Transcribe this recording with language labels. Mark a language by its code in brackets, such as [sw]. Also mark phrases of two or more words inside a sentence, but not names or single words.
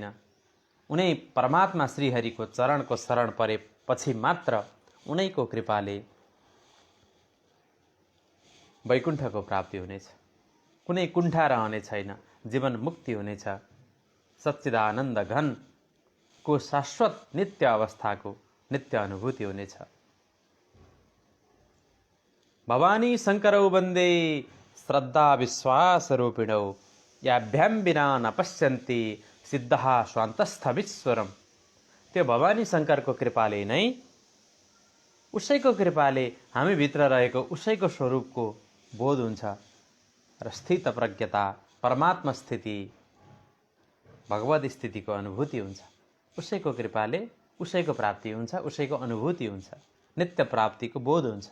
[ne] उनै परमात्मा श्रीहरिको चरणको शरण परेपछि मात्र उनैको कृपाले वैकुण्ठको प्राप्ति हुनेछ। कुनै कुण्ठा रहने छैन, जीवन मुक्ति हुनेछ। सच्चिदानन्द घनको शाश्वत नित्य अवस्थाको नित्य अनुभूति हुनेछ। [sa] भवानी शङ्करौ वन्दे श्रद्धा विश्वास रूपिणौ याभ्याम विना न पश्यन्ति सिद्धः स्वान्तस्थविश्वरम। [ne] त्यो भवानी शङ्करको कृपाले नै, उसैको कृपाले हामीभित्र रहेको उसैको स्वरूपको बोध हुन्छ र स्थित प्रज्ञता, परमात्मा स्थिति, भगवत स्थितिको अनुभूति हुन्छ। उसैको कृपाले उसैको प्राप्ति हुन्छ, उसैको अनुभूति हुन्छ, नित्य प्राप्तिको बोध हुन्छ।